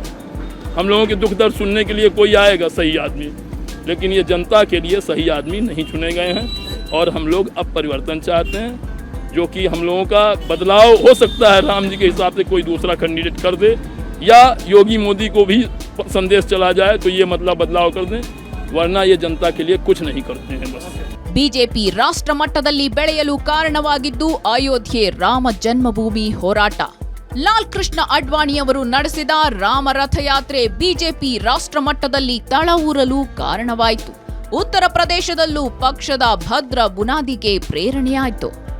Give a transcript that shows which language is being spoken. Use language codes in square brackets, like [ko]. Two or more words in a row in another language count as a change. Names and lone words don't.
[hi] हम लोगों के दुख दर्द सुनने के लिए कोई आएगा सही आदमी, लेकिन ये जनता के लिए सही आदमी नहीं चुने गए हैं। और हम लोग अब परिवर्तन चाहते हैं, जो कि हम लोगों का बदलाव हो सकता है। राम जी के हिसाब से कोई दूसरा कैंडिडेट कर दे या योगी मोदी को भी संदेश चला जाए तो ये मतलब बदलाव कर दें, वरना ये जनता के लिए कुछ नहीं करते हैं बस। [kn] ಬಿಜೆಪಿ ರಾಷ್ಟ್ರ ಮಟ್ಟದಲ್ಲಿ ಬೆಳೆಯಲು ಕಾರಣವಾಗಿದ್ದು ಅಯೋಧ್ಯೆ ರಾಮ ಜನ್ಮಭೂಮಿ ಹೋರಾಟ. ಲಾಲ್ ಕೃಷ್ಣ ಅಡ್ವಾಣಿಯವರು ನಡೆಸಿದ ರಾಮ ರಥಯಾತ್ರೆ ಬಿಜೆಪಿ ರಾಷ್ಟ್ರ ಮಟ್ಟದಲ್ಲಿ ತಳವೂರಲು ಕಾರಣವಾಯಿತು. ಉತ್ತರ ಪ್ರದೇಶದಲ್ಲೂ ಪಕ್ಷದ ಭದ್ರ ಬುನಾದಿಗೆ ಪ್ರೇರಣೆಯಾಯಿತು.